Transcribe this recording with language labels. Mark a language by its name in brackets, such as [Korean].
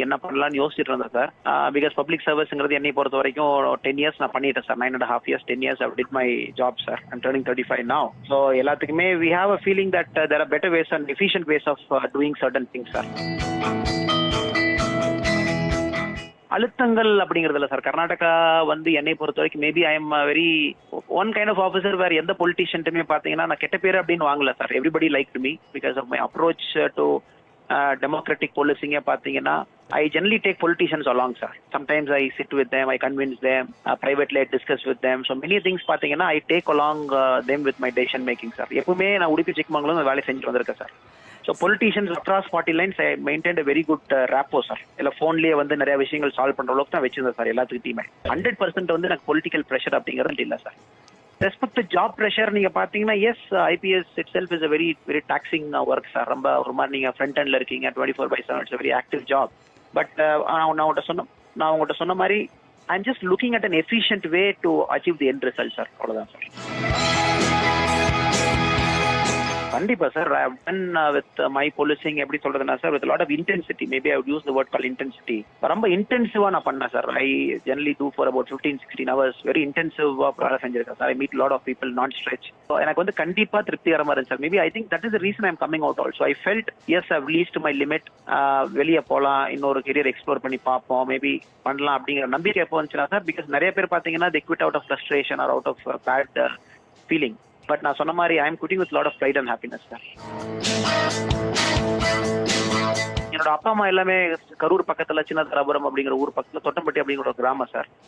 [Tamil] என்ன பண்ணலாம்னு யோசிச்சுட்டு இருந்தேன் சார். பிகாஸ் பப்ளிக் சர்வீஸ்ங்கிறது என்னை பொறுத்த வரைக்கும் 10 years நான் பண்ணிட்டேன் sir. [English] 9.5 years, 10 years I did my job sir. I'm turning 35 now. So [Tamil] எல்லாத்துக்குமே [English] we have a feeling that there are better ways and efficient ways of doing certain things sir. [Tamil] அழுத்தங்கள் அப்படிங்கறதுல sir Karnataka வந்து என்னை பொறுத்த வரைக்கும் [English] maybe I am very one kind of officer [Tamil] வேற எந்த பொலிட்டிஷியன்ட்டுமே பாத்தீங்கன்னா நான் கெட்ட பேர் அப்படின்னு வாங்கல sir. [English] everybody like me because of my approach to democratic போலீசிங்க [Tamil] பாத்தீங்கன்னா [English] I generally take politicians along sir. Sometimes I sit with them, I convince them, privately I discuss with them. So many things [Tamil] பாத்தீங்கன்னா [English] I take along them with my decision making sir. [Tamil] எப்பவுமே நான் உடுப்பி சிக்கமங்கலம் வேலை செஞ்சுட்டு வந்திருக்கேன் sir. [English] So politicians across party lines I maintain a very good rapport sir. [Tamil] இல்லை ஃபோன்லேயே வந்து நிறைய விஷயங்கள் சால்வ் பண்ணுற அளவுக்கு தான் வச்சிருந்தேன் சார் எல்லாத்துக்கிட்டையுமே. 100% வந்து எனக்கு பொலிட்டிக்கல் ப்ரெஷர் அப்படிங்கிறது இல்லை சார். [English] respect job pressure [Tamil] நீங்கள் பார்த்தீங்கன்னா [English] As IPS itself is a very very taxing work sir. [Tamil] ரொம்ப ஒரு மாதிரி நீங்கள் ஃப்ரண்ட் ஹேண்டில் இருக்கீங்க 24/7. [English] It's very active job. But [Tamil] நான் உங்கள்கிட்ட சொன்ன மாதிரி [English] I am just looking at an efficient way to achieve the end result sir. [Tamil] அவ்வளோதான் சார். கண்டிப்பா sir. [English] I have done with my policing [Tamil] எப்படி சொல்றதுன்னா sir [English] with a lot of intensity. Maybe I would use the word called intensity. [Tamil] ரொம்ப இன்டென்சிவா நான் பண்ணேன் sir. [English] I generally do for about 15-16 hours. [Tamil] Very இன்டென்சிவா வேலை செஞ்சிருக்கேன் sir. [English] I meet a lot of people non stretch. So [Tamil] எனக்கு வந்து கண்டிப்பா திருப்திகரமா இருந்துச்சு sir. [English] Maybe I think that is the reason I am coming out also. I felt yes I have reached my limit. [Tamil] வெளியே போலாம், இன்னொரு career explore பண்ணி பார்ப்போம், maybe பண்ணலாம் அப்படிங்கிற நம்பிக்கை எப்போ வந்துச்சுன்னா சார் பிகாஸ் நிறைய பேர் பாத்தீங்கன்னா [English] they quit out of frustration or out of bad feeling. But [Tamil] நான் சொன்ன மாதிரி [English] I am quitting with lot of pride and happiness sir. [Tamil] என்னோட அப்பா அம்மா எல்லாமே கரூர் பக்கத்துல சின்னதராபுரம் அப்படிங்கிற ஊர் பக்கத்துல தொட்டம்பட்டி அப்படிங்கிற ஒரு கிராமம் சார்.